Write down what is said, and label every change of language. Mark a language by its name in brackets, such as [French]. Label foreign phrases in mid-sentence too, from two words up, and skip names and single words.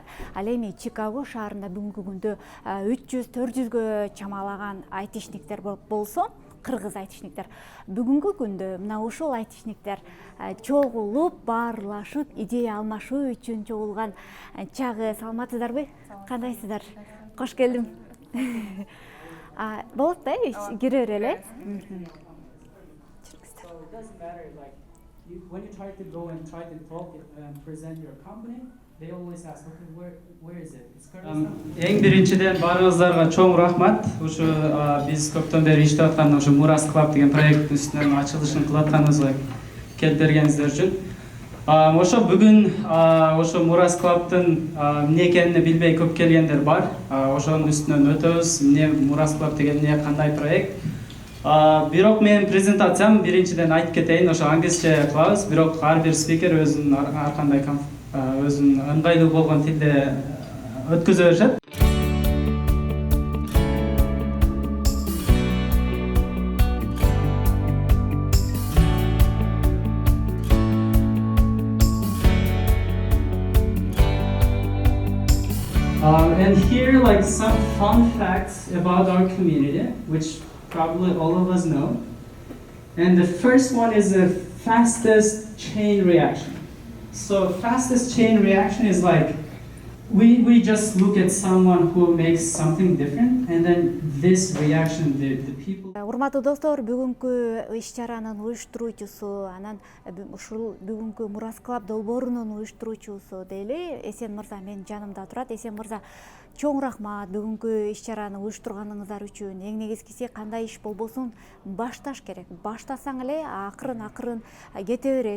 [Kyrgyz] Ал эми Чикаго шаарында бүгүнкү күндө 300-400гө чамалаган айтишниктер болсо, кыргыз айтишниктер бүгүнкү күндө мына ушул айтишниктер чогулуп, баарлашып, идея алмашуу үчүн чогулган чагы. Саламатсыздарбы? Кандайсыздар? Кош келдим. Болот да, кире берели. [English] When you try to go and try to talk and present your company, they always ask, okay, where is it? It's Kyrgyzstan. [Kyrgyz] Эң биринчиден барыңыздарга чоң рахмат. Ушу биз көптөн бери иштеп аткан ушу Мурас Club деген проект үстүнөн ачылышын кылып атканыбызга келип бергениңиздер үчүн. Ошо бүгүн ошо Мурас Club'тын эмне экенин билбей көп келгендер бар. Ошонун үстүнөн өтөбүз. Эмне Мурас Club деген эмне, кандай проект? Бирок менин презентациям биринчиден айтып кетейин, ошо англисче кылабыз, бирок ар бир спикер өзүнүн ар кандай өзүнүн ыңгайлуу болгон тилде өткөзө беришет. [English] And here, like some fun facts about our community, which probably all of us know. And the first one is the fastest chain reaction. So fastest chain reaction is like we just look at someone who makes something different, and then this reaction, the people. [Kyrgyz] Урматтуу достор, бүгүнкү иш-чаранын уюштуруучусу, анан ушул бүгүнкү Мурас Club долбоорунун уюштуруучусу дейли, Эсен мырза менин жанымда турат. Эсен мырза, чоң рахмат бүгүнкү иш-чараны уюштурганыңыздар үчүн. Эң негизгиси, кандай иш болбосун башташ керек. Баштасаң эле акырын кете берет.